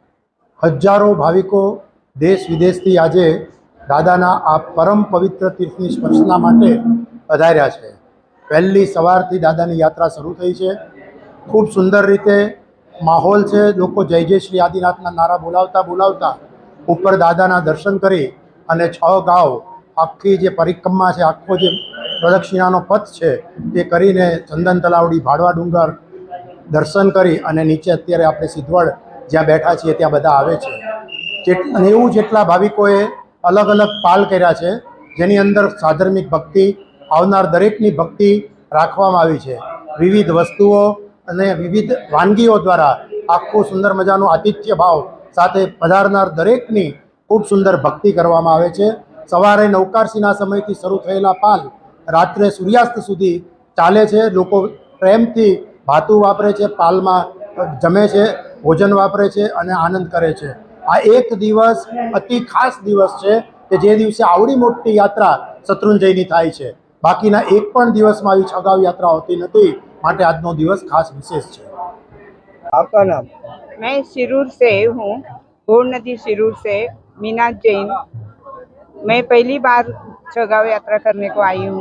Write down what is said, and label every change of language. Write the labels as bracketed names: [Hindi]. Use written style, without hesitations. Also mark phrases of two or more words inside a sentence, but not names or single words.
[Gujarati] હજારો ભાવિકો દેશ વિદેશ થી આજ દાદાના આ પરમ પવિત્ર તીર્થની સ્પર્શના માટે પધાર્યા છે। પહેલી સવારથી દાદાની યાત્રા શરૂ થઈ છે। ખૂબ સુંદર રીતે માહોલ છે। લોગ જય જય શ્રી આદિનાથના નારા બોલાવતા બોલાવતા ઉપર દાદાના દર્શન કરી અને 6 ગાંવ આખી જે પરિક્રમા છે, આખો જે પ્રદક્ષિણાનો પથ છે તે કરીને ચંદન તલાવડી, ભાડવા ડુંગર દર્શન કરી અને નીચે અત્યારે આપણે સિદ્ધવડ જ્યાં બેઠા છીએ ત્યાં બધા આવે છે। 90 જેટલા ભાવિકોએ અલગ અલગ પાલ કર્યા છે, જેની અંદર સાધર્મિક ભક્તિ, આવનાર દરેકની ભક્તિ રાખવામાં આવી છે। વિવિધ વસ્તુઓ અને વિવિધ વાનગીઓ દ્વારા આખો સુંદર મજાનો આતિથ્ય ભાવ સાથે પધારનાર દરેકની ખૂબ સુંદર ભક્તિ કરવામાં આવે છે। સવારે નવકારસીના સમયથી શરૂ થયેલા પાલ રાત્રે સૂર્યાસ્ત સુધી ચાલે છે। લોકો પ્રેમથી ભાતું વાપરે છે, પાલમાં જમે છે, ભોજન વાપરે છે અને આનંદ કરે છે। આ એક દિવસ અતિ ખાસ દિવસ છે કે જે દિવસે આવડી મોટી યાત્રા શત્રુંજયની થાય છે। બાકીના એક પણ દિવસમાં આવી 6 ગાંવ યાત્રા હોતી નથી, માટે આજનો દિવસ ખાસ વિશેષ છે। [Hindi] आपका नाम? मैं शिरूर से हूँ, घोड़ नदी शिरूर से, मीनाथ जैन। मैं पहली बार 6 गांव यात्रा करने को आई हूँ।